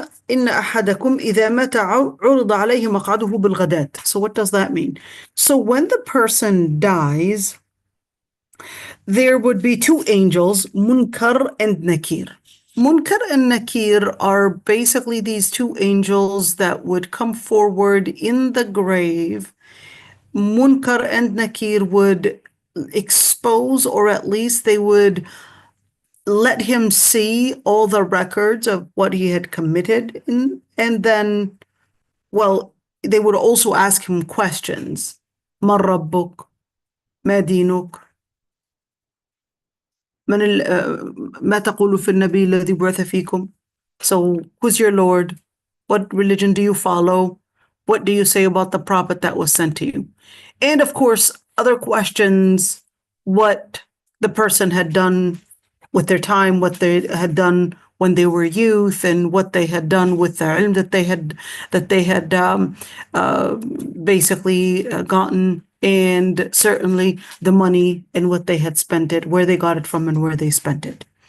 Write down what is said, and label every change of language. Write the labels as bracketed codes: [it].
[ar] إن أحدكم إذا مات عرض عليه مقعده بالغداة. [en] So what does that mean? So when the person dies, there would be two angels, Munkar and Nakir. Munkar and Nakir are basically these two angels that would come forward in the grave. Munkar and Nakir would expose, or at least they would let him see all the records of what he had committed. And then, well, they would also ask him questions. [ar] ما ربك؟ ما دينك؟ ما تقول في النبي الذي بعث فيكم? [en] So who's your Lord? What religion do you follow? What do you say about the prophet that was sent to you? And of course, other questions, what the person had done with their time, what they had done when they were youth, and what they had done with the ilm that they had basically gotten, and certainly the money and what they had spent it, where they got it from and where they spent it.